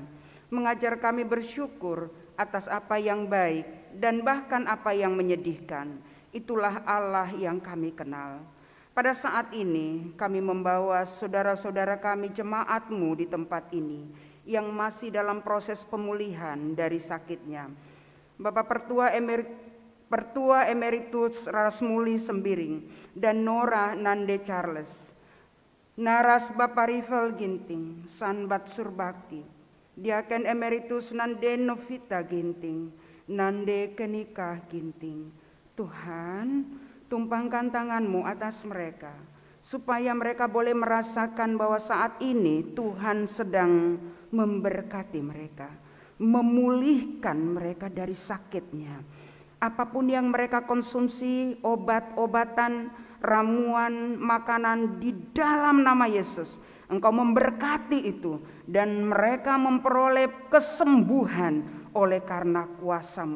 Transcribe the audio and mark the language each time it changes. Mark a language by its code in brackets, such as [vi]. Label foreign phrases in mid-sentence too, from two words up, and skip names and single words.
[id] Mengajar kami bersyukur atas apa yang baik dan bahkan apa yang menyedihkan. Itulah Allah yang kami kenal. Pada saat ini kami membawa saudara-saudara kami jemaat-Mu di tempat ini yang masih dalam proses pemulihan dari sakitnya. Bapak Pertua Emeritus Rasmuli Sembiring dan Nora Nande Charles, Naras Bapak Rival Ginting, Sanbat Surbakti, Diaken Emeritus Nande Novita Ginting, Nande Kenikah Ginting. Tuhan, tumpangkan tangan-Mu atas mereka, supaya mereka boleh merasakan bahwa saat ini Tuhan sedang memberkati mereka, memulihkan mereka dari sakitnya. Apapun yang mereka konsumsi, obat-obatan, ramuan, makanan, di dalam nama Yesus, Engkau memberkati itu, dan mereka memperoleh kesembuhan oleh karena kuasa-Mu.